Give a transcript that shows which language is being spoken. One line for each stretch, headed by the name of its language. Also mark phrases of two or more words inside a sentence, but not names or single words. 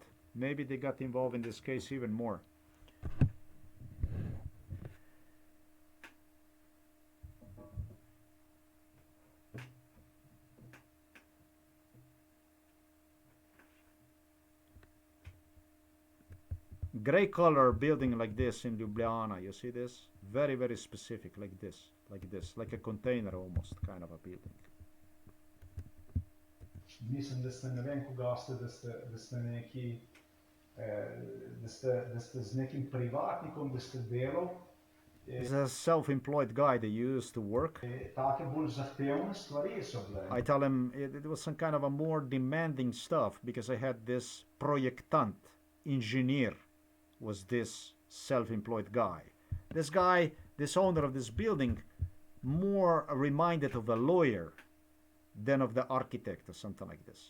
English: Maybe they got involved in this case even more. Gray color building like this in Ljubljana. You see this? Very, very specific, like this, like a container almost, kind of a building.
Slovenian: Mislim, da ste ne vem, koga ste, da ste neki, da ste z nekim privatnikom, da ste delal.
English: He's a self-employed guy that used to work.
Slovenian: Take bolj zahtevne stvari so bile.
English: I tell him it was some kind of a more demanding stuff because I had this projektant, engineer, was this self-employed guy. This guy, this owner of this building, more reminded of a lawyer than of the architect or something like this.